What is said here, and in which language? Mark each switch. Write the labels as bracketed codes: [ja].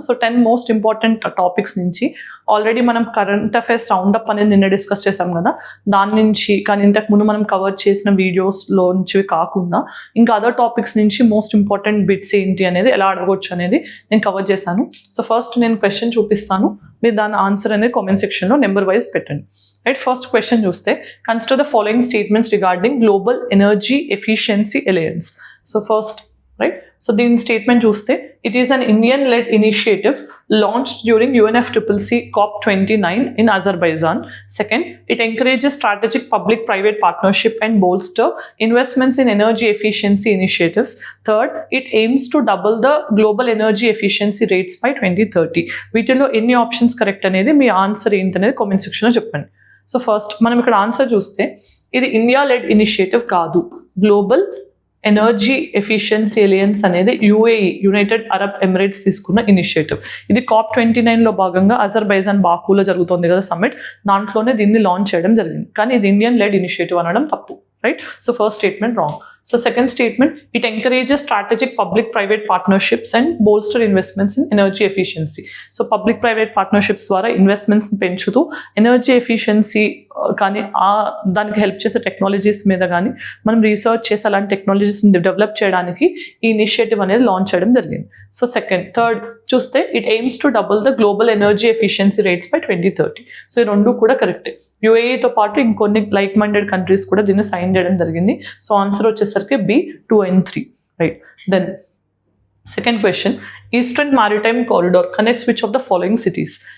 [te] So 10 most important topics నుంచి already మనం current affairs round up అనేది నిన్న డిస్కస్ చేసాం కదా, దాని నుంచి కానీ ఇంతకు ముందు మనం కవర్ చేసిన వీడియోస్లోంచి కాకుండా ఇంకా అదర్ టాపిక్స్ నుంచి మోస్ట్ ఇంపార్టెంట్ బిట్స్ ఏంటి అనేది ఎలా అడగవచ్చు అనేది నేను కవర్ చేశాను. సో ఫస్ట్ నేను క్వశ్చన్ చూపిస్తాను, మీరు దాని ఆన్సర్ అనేది కామెంట్ సెక్షన్లో నెంబర్ వైజ్ పెట్టండి. [en] Right, first question చూస్తే consider the following statements regarding global energy efficiency alliance. [te] So first right, so దీని స్టేట్మెంట్ చూస్తే [en] it is an Indian-led initiative launched during UNFCCC COP29 in Azerbaijan. Second, it encourages strategic public-private partnership and bolster investments in energy efficiency initiatives. Third, it aims to double the global energy efficiency rates by 2030. [te] వీటిలో ఎన్ని options correct అనేది మీ answer ఏంటనేది comment సెక్షన్లో చెప్పండి. So first మనం ఇక్కడ answer చూస్తే ఇది ఇండియా-లెడ్ ఇనిషియేటివ్ కాదు, గ్లోబల్ ఎనర్జీ ఎఫిషియన్సీ అలయన్స్ అనేది యుఏఈ యునైటెడ్ అరబ్ ఎమిరేట్స్ తీసుకున్న ఇనిషియేటివ్. ఇది COP29లో భాగంగా అజర్బైజాన్ బాకులో జరుగుతుంది కదా సమ్మిట్, దాంట్లోనే దీన్ని లాంచ్ చేయడం జరిగింది. కానీ ఇది ఇండియన్ లెడ్ ఇనిషియేటివ్ అనడం తప్పు. Right, so first statement wrong. [en] So second statement, it encourages strategic public private partnerships and bolster investments in energy efficiency. [te] So public private partnerships ద్వారా ఇన్వెస్ట్మెంట్స్ పెంచుతూ ఎనర్జీ ఎఫిషియన్సీ కానీ దానికి హెల్ప్ చేసే technologies మీద కానీ మనం రీసెర్చ్ చేసి అలాంటి టెక్నాలజీస్ని డెవలప్ చేయడానికి ఈ ఇనిషియేటివ్ అనేది లాంచ్ చేయడం జరిగింది. [en] So third చూస్తే it aims to double the global energy efficiency rates by 2030. [te] So ఈ రెండు కూడా కరెక్టే. యుఏఈతో పాటు ఇంకొన్ని లైక్ మైండెడ్ కంట్రీస్ కూడా దీన్ని సైన్ చేయడం జరిగింది. సో ఆన్సర్ వచ్చేసరికి B, 2 and 3. [en] Right, then second question, Eastern Maritime Corridor connects which of the following cities?